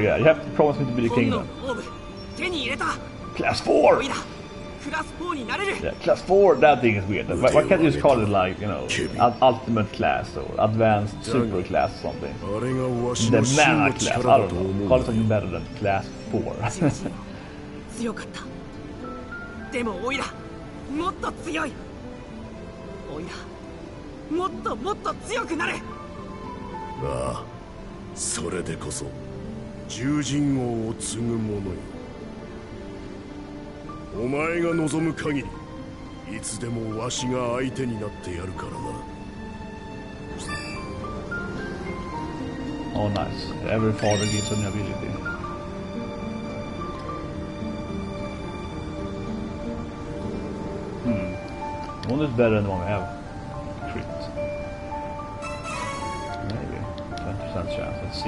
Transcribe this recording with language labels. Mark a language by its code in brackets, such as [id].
[en] Yeah, you have to promise me to be the king now. Class 4. Yeah, class 4. That thing is weird. Why can't you just call it like, you know, ultimate class or advanced super class or something? The mana class. I don't know. Call it something better than class 4. [ja] でもオイラもっと強いオイラもっともっと強くなれああそれでこそ獣人王を継ぐ者よお前が望む限りいつでもわしが相手になってやるからな [en] Oh nice. Every father gives a new ability. One is better than the one we have. Crit. Maybe. 20% chance. That's 6%.